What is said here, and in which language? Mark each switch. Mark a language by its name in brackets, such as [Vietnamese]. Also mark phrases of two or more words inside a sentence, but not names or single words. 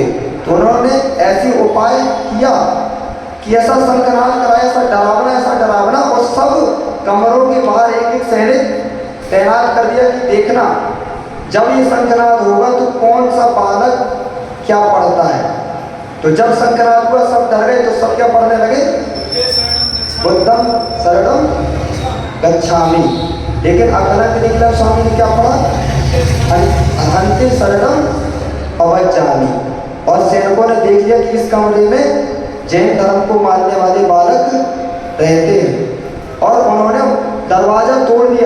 [Hindi] तो उन्होंने ऐसी उपाय किया कि ऐसा शंखनाद कराया, ऐसा डरावना, और सब कमरों के बाहर एक एक सैनिक तैनात कर दिया कि देखना जब ये शंखनाद होगा तो कौन सा बालक क्या पढ़ता है। तो जब शंखनाद हुआ सब डर गए, तो सब क्या पढ़ने लगे? [Pali] बुद्धं शरणं गच्छामि। [Hindi] लेकिन अकलंग निकलंग स्वामी ने क्या पढ़ा? [Sanskrit] अहंते शरणं प्रव्रजामि। [Hindi] और सैनिकों ने देख लिया कि इस कमरे में जैन धर्म को मानने वाले बालक रहते हैं और उन्होंने दरवाजा तोड़ दिया।